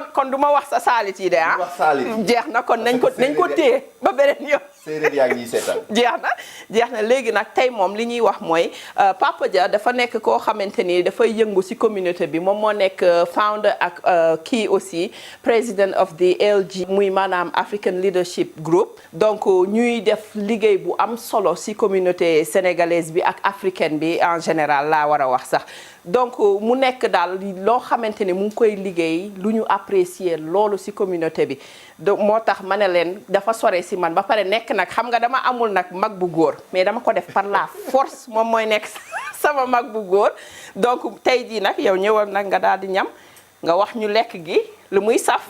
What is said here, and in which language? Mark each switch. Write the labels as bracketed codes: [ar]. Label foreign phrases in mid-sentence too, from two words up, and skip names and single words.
[wo] kon du ma wax sa saalit yi de ah. wax saalit jeex na kon nañ ko téye ba beneen yoon. séeréer yaa ngi ñuy seetaan. jeex na léegi nag tey moom li ñuy wax mooy Papa Dia dafa nekk koo xamante ni dafay yëngu ci communauté bi moom moo nekk founder ak kii aussi [en] president of the ALG [wo] muy maanaam African Leadership Group. donc ñuy def liggéey bu am solo ci [fr] communauté sénégalaise [wo] bi ak africaine bi [fr] en général [wo] laa war a wax sax. donc mu nekk daal loo xamante ni mu ngi koy liggéey lu ñu apprécier loolu ci communauté bi donc moo tax ma ne leen dafa sore ci man ba pare nekk nag xam nga dama amul nag mag bu góor mais dama ko def [fr] par la force [wo] moom mooy nekk sama mag bu góor donc tey jii nag yow ñëwal nag nga daal di ñam nga wax ñu lekk gi lu muy saf.